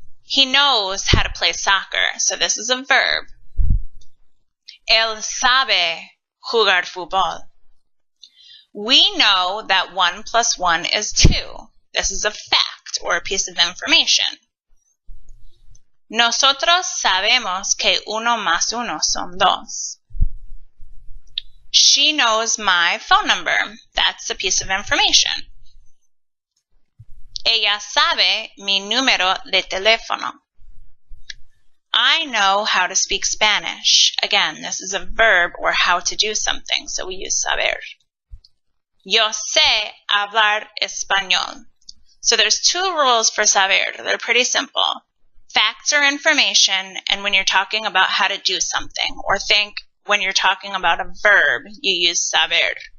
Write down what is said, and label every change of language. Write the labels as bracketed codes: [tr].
[en] He knows how to play soccer. So this is a verb. Él sabe jugar fútbol. We know that 1 + 1 is 2. This is a fact or a piece of information. [es] Nosotros sabemos que 1 + 1 son 2. [en] She knows my phone number. That's a piece of information. [es] Ella sabe mi número de teléfono. [en] I know how to speak Spanish. Again, this is a verb or how to do something, so we use saber. Yo sé hablar español. So there's 2 rules for saber. They're pretty simple. Facts or information, and when you're talking about how to do something, or think when you're talking about a verb, you use saber.